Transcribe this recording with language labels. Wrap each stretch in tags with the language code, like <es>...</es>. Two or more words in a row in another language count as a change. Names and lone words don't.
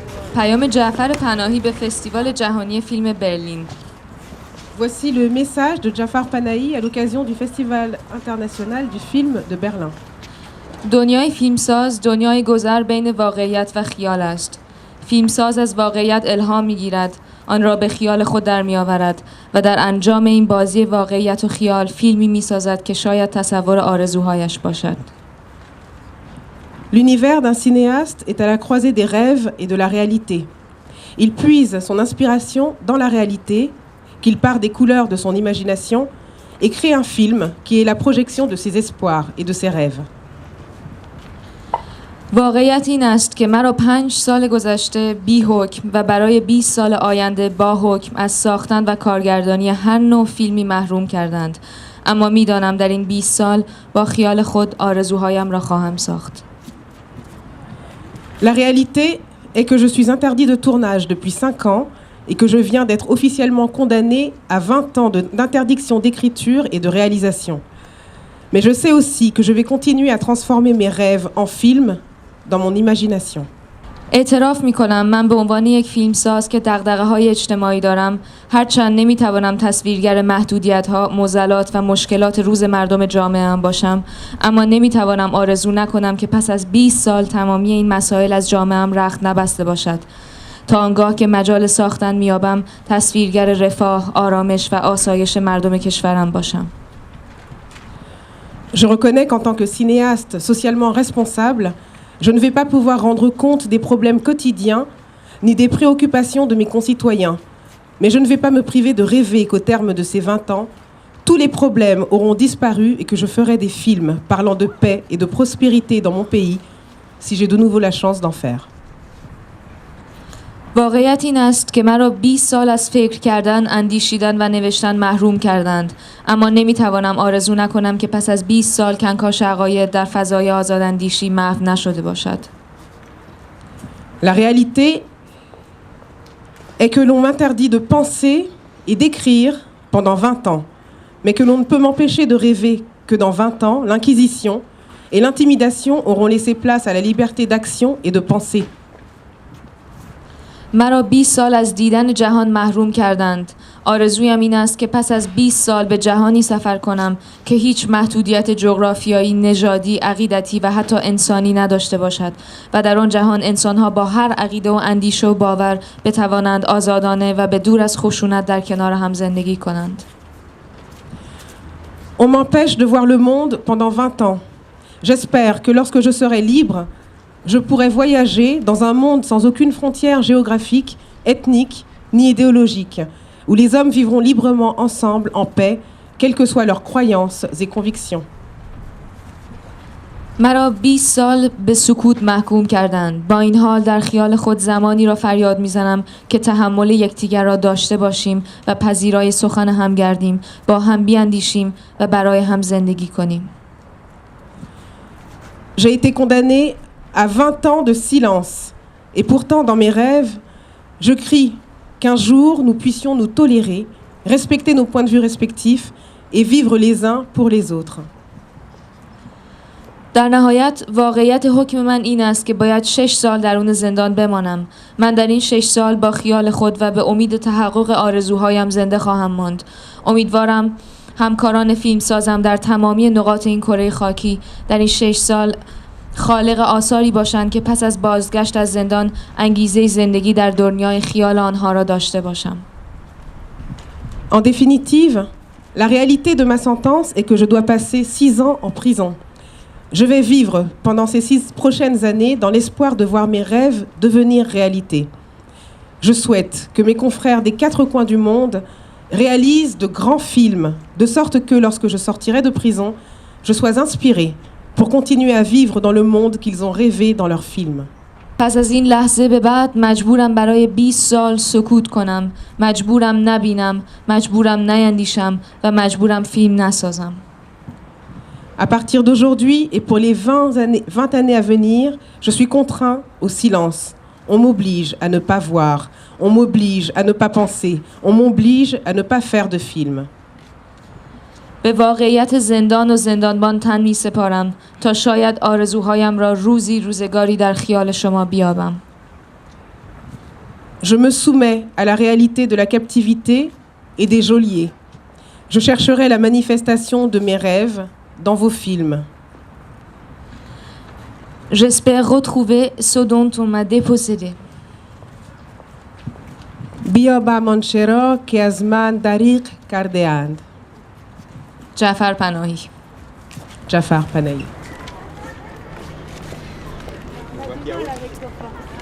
<fa>پیام جعفر پناهی به فستیوال جهانی فیلم برلین.</fa> <fr>Voici le message de Jafar Panahi à l'occasion du Festival international du film de Berlin.</fr> <fa>دنیای فیلمساز دنیای گذر بین واقعیت و خیال است. فیلمساز از واقعیت الهام می‌گیرد، آن را به خیال خود در می‌آورد و در انجام این بازی واقعیت و خیال فیلمی می‌سازد که شاید تصور آرزوهایش باشد.</fa> <fr>L'univers d'un cinéaste est à la croisée des rêves et de la réalité. Il puise son inspiration dans la réalité, qu'il part des couleurs de son imagination et crée un film qui est la projection de ses espoirs et de ses rêves.</fr> <fa>واقعیت این است که مرا 5 سال گذشته بی حکم و برای 20 سال آینده با حکم از ساختن و کارگردانی هر نوع فیلمی محروم کردند، اما می‌دانم در این 20 سال با خیال خود آرزوهایم را خواهم ساخت.</fa> <fr>La réalité est que je suis interdit de tournage depuis 5 ans et que je viens d'être officiellement condamné à 20 ans d'interdiction d'écriture et de réalisation. Mais je sais aussi que je vais continuer à transformer mes rêves en films dans mon imagination.</fr> <fa>اعتراف می‌کنم من به عنوان یک فیلمساز که دغدغه‌های اجتماعی دارم، هرچند نمی‌توانم تصویرگر محدودیت‌ها، معضلات و مشکلات روز مردم جامعه‌ام باشم، اما نمی‌توانم آرزو نکنم که پس از 20 سال تمامی این مسائل از جامعه‌ام رخت نبسته باشد. تا آنگاه که مجال ساختن میابم، تصویرگر رفاه، آرامش و آسایش مردم کشورم باشم.</fa> <fr>Je reconnais qu'en tant que cinéaste socialement responsable, je ne vais pas pouvoir rendre compte des problèmes quotidiens ni des préoccupations de mes concitoyens. Mais je ne vais pas me priver de rêver qu'au terme de ces 20 ans, tous les problèmes auront disparu et que je ferai des films parlant de paix et de prospérité dans mon pays, si j'ai de nouveau la chance d'en faire.</fr> <fa>واقعیت این است که مرا 20 سال از فکر کردن، اندیشیدن و نوشتن محروم کردند، اما نمیتوانم آرزو نکنم که پس از 20 سال کنکاش عقاید در فضای آزاداندیشی محو نشده باشد.</fa> <fr>La réalité est que l'on m'interdit de penser et d'écrire pendant 20 ans, mais que l'on ne peut m'empêcher de rêver que dans 20 ans, l'inquisition et l'intimidation auront laissé place à la liberté d'action et de penser.</fr> <fa>مرا 20 سال از دیدن جهان محروم کردند. آرزویم این است که پس از 20 سال به جهانی سفر کنم که هیچ محدودیت جغرافیایی، نژادی، عقیدتی و حتی انسانی نداشته باشد و در آن جهان انسان‌ها با هر عقیده و اندیشه و باور بتوانند آزادانه و به دور از خشونت در کنار هم زندگی کنند.</fa> <fr>On m'empêche de voir le monde pendant 20 ans. J'espère que lorsque je serai libre, je pourrai voyager dans un monde sans aucune frontière géographique, ethnique ni idéologique, où les hommes vivront librement ensemble en paix, quelles que soient leurs croyances et convictions.</fr> <fa>مرا 20 سال به سکوت محکوم کردند. با این حال در خیال خود زمانی را فریاد میزنم که تحمل یکدیگر را داشته باشیم و پذیرای سخن هم گردیم، با هم بیاندیشیم و برای هم زندگی کنیم.</fa> <fr>J'ai été condamnée à 20 ans de silence. Et pourtant, dans mes rêves, je crie qu'un jour, nous puissions nous tolérer, respecter nos points de vue respectifs et vivre les uns pour les autres.</fr> <fa>در نهایت واقعیت حکم من این است که باید 6 سال درون زندان بمانم. من در این 6 سال با خیال خود و به امید تحقق آرزوهایم زنده خواهم ماند. امیدوارم همکاران فیلمسازم در تمامی نقاط این کره خاکی در این 6 سال خالق آثاری باشند که پس از بازگشت از زندان انگیزه زندگی در دنیای خیال آنها را داشته باشم.</fa> <fr>En définitive, la réalité de ma sentence est que je dois passer 6 ans en prison. Je vais vivre pendant ces 6 prochaines années dans l'espoir de voir mes rêves devenir réalité. Je souhaite que mes confrères des 4 coins du monde réalisent de grands films, de sorte que lorsque je sortirai de prison, je sois inspirée pour continuer à vivre dans le monde qu'ils ont rêvé dans leurs films.</fr> <fa>پس از این لحظه به بعد مجبورم برای 20 سال سکوت کنم، مجبورم نبینم، مجبورم نیندیشم و مجبورم فیلم نسازم.</fa> <fr>À partir d'aujourd'hui et pour les 20 années à venir, je suis contraint au silence. On m'oblige à ne pas voir, on m'oblige à ne pas penser, on m'oblige à ne pas faire de film.</fr> <fa>به واقعیت زندان و زندانبان تن می سپارم تا شاید آرزوهایم را روزگاری در خیال شما بیابم.</fa> <fr>Je me soumets à la réalité de la captivité et des geôliers. Je chercherai la manifestation de mes rêves dans vos films. J'espère retrouver ce dont on m'a dépossédé.</fr> <fa>بیابان چرا که از من دریغ کرده اند. جعفر پناهی. جعفر پناهی.</fa> <fr>On a du mal avec toi.</fr>